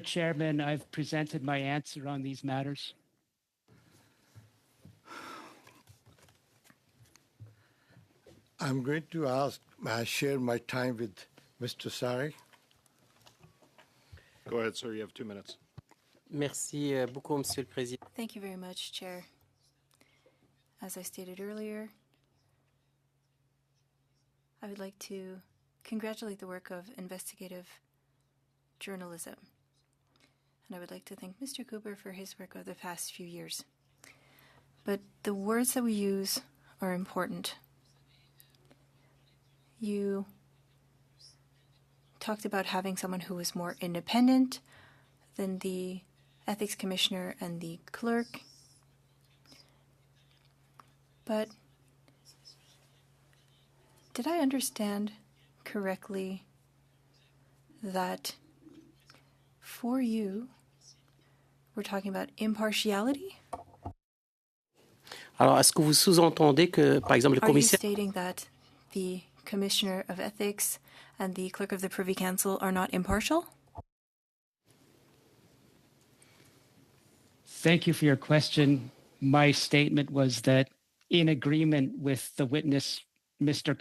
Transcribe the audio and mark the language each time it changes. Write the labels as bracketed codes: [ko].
[en] Chairman, I've presented my answer on these matters. I'm going to share my time with Mr. Sari. Go ahead, sir. You have 2 minutes. [fr] Merci beaucoup, Monsieur le Président. [en] Thank you very much, Chair. As I stated earlier, I would like to congratulate the work of investigative journalism. And I would like to thank Mr. Cooper for his work over the past few years. But the words that we use are important. You talked about having someone who was more independent than the ethics commissioner and the clerk. But did I understand correctly that for you, we're talking about impartiality? [fr] Alors, est-ce que vous sous-entendez que, par exemple, le [en] Are you [fr] commissaire... [en] stating that the Commissioner of Ethics and the Clerk of the Privy Council are not impartial? Thank you for your question. My statement was that in agreement with the witness, Mr.